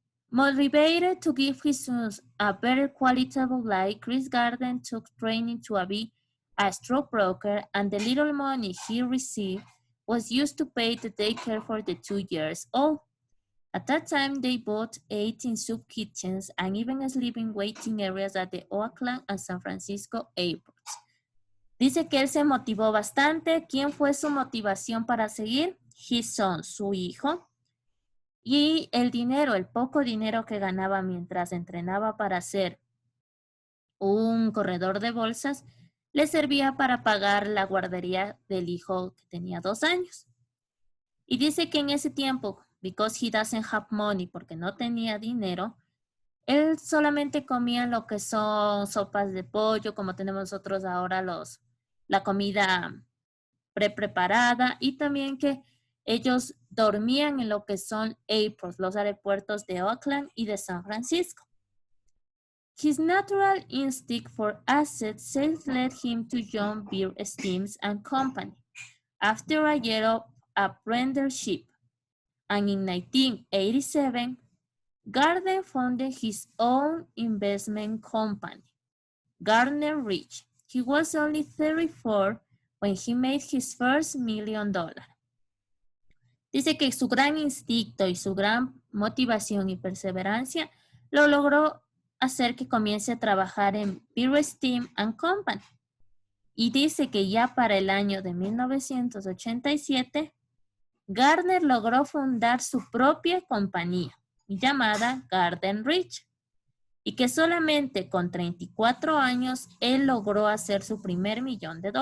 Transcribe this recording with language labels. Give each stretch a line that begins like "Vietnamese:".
English: Motivated to give his sons a better quality of life, Chris Garden took training to be a stockbroker, and the little money he received was used to pay the daycare for the 2 years old. At that time, they bought 18 soup kitchens and even sleeping waiting areas at the Oakland and San Francisco airports.
Spanish: Dice que él se motivó bastante. ¿Quién fue su motivación para seguir?
English: His son,
Spanish: su hijo. Y el dinero, el poco dinero que ganaba mientras entrenaba para ser un corredor de bolsas, le servía para pagar la guardería del hijo que tenía 2 años. Y dice que en ese tiempo,
English: because he doesn't have money,
Spanish: porque no tenía dinero, él solamente comía lo que son sopas de pollo, como tenemos nosotros ahora la comida preparada, y también que ellos dormían en lo que son airports, los aeropuertos de Oakland y de San Francisco.
English: His natural instinct for asset sales led him to John Beer Steams and Company after a year of apprenticeship, and in 1987, Garden founded his own investment company, Gardner Rich. He was only 34 when he made his first $1 million.
Spanish: Dice que su gran instinto y su gran motivación y perseverancia lo logró hacer que comience a trabajar en Beer Steam and Company. Y dice que ya para el año de 1987, Gardner logró fundar su propia compañía llamada Garden Rich, y que solamente con 34 años él logró hacer su primer $1 millón.